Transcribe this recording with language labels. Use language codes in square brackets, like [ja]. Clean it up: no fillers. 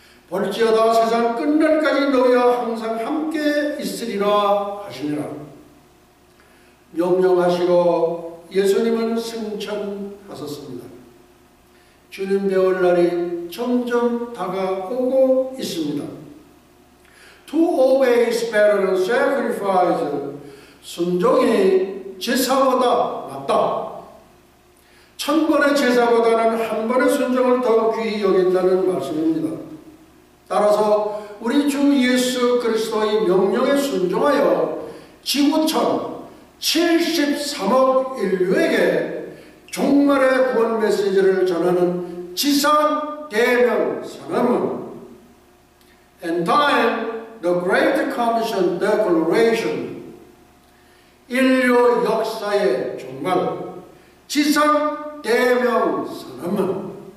[ko] 볼지어다 세상 끝날까지 너희와 항상 함께 있으리라 하시니라. 명령하시고 예수님은 승천하셨습니다. 주님 배울 날이 점점 다가오고 있습니다. [en] To obey is better than sacrifice. [ko] 순종이 제사보다 낫다. 1000번의 제사보다는 한 번의 순종을 더 귀히 여긴다는 말씀입니다. 따라서 우리 주 예수 그리스도의 명령에 순종하여 지구촌 73억 인류에게 종말의 구원 메시지를 전하는 지상 대명 선언문 [en] and time the Great Commission Declaration [ko] 인류 역사의 종말 지상 대명 선언문